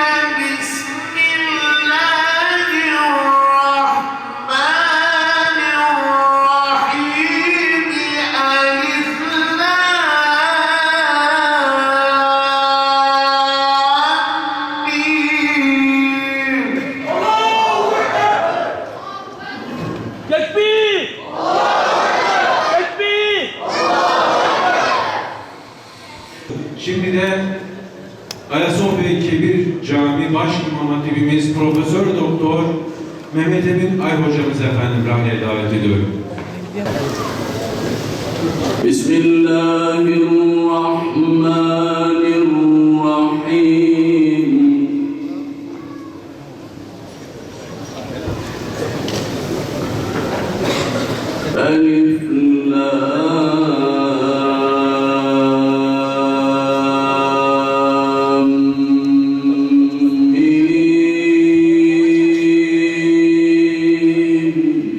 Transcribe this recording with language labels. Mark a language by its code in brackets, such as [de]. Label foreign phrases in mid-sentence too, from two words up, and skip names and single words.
[ar] بسم الله الرحمن الرحيم. ألف لام ميم. [tr] Tekbir! Tekbir! Şimdi de Ayasofya Kebir Camii Baş İmam Hatibimiz Profesör Doktor Mehmet Emin Ay hocamız efendim rahmeye davet ediyorum. [ar] Bismillahirrahmanirrahim. ألف لام ميم.